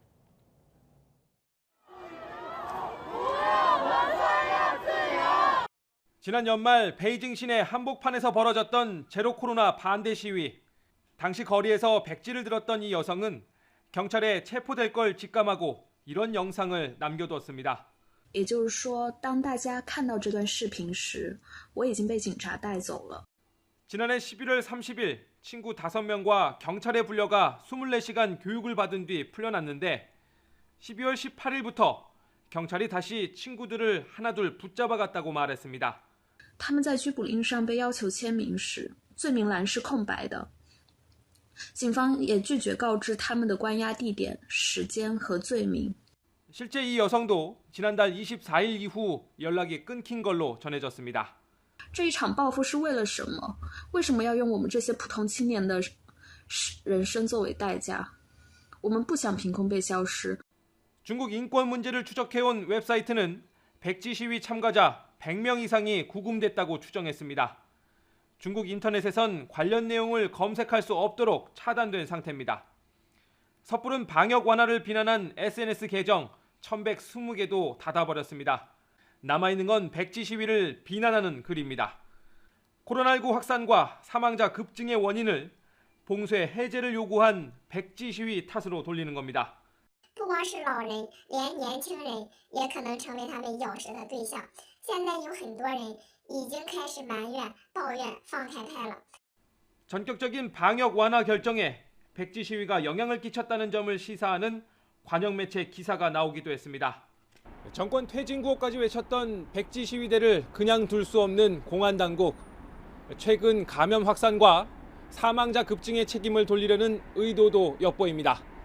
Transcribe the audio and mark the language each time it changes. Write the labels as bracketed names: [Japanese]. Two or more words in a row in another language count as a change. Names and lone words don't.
[Korean] 지난 연말 베이징 시내 한복판에서 벌어졌던 제로 코로나 반대 시위. 당시 거리에서 백지를 들었던 이 여성은 경찰에 체포될 걸 직감하고 이런 영상을 남겨두었습니다. [Chinese] 也就是说，当大家看到这段视频时，我已经被警察带走了。 [Korean] 지난해 11월 30일 친구 5명과 경찰에 불려가 24시간 교육을 받은 뒤 풀려났는데 12월 18일부터 경찰이 다시 친구들을 하나둘 붙잡아갔다고 말했습니다. [Chinese] 他们在拘捕令上被要求签名时，罪名栏是空白的。警方也拒绝告知他们的关押地点、时间和罪名。 [Korean] 실제 이 여성도 지난달 24일 이후 연락이 끊긴 걸로 전해졌습니다. [Chinese] 这一场报复是为了什么？为什么要用我们这些普通青年的人生作为代价？我们不想凭空被消失。 [Korean] 중국 인권 문제를 추적해온 웹사이트는 백지 시위 참가자 100명 이상이 구금됐다고 추정했습니다. 중국 인터넷에선 관련 내용을 검색할 수 없도록 차단된 상태입니다. 섣부른 방역 완화를 비난한 SNS 계정 1120개도 닫아버렸습니다. 남아있는 건 백지 시위를 비난하는 글입니다. 코로나19 확산과 사망자 급증의 원인을 봉쇄 해제를 요구한 백지 시위 탓으로 돌리는 겁니다. [Chinese] 不光是老人，连年轻人也可能成为他们咬舌的对象。现在有很多人已经开始埋怨、抱怨放太开了。 [Korean] 전격적인 방역 완화 결정에 백지 시위가 영향을 끼쳤다는 점을 시사하는 관영 매체 기사가 나오기도 했습니다. 정권 퇴진 구호까지 외쳤던 백지 시위대를 그냥 둘 수 없는 공안 당국. 최근 감염 확산과 사망자 급증의 책임을 돌리려는 의도도 엿보입니다.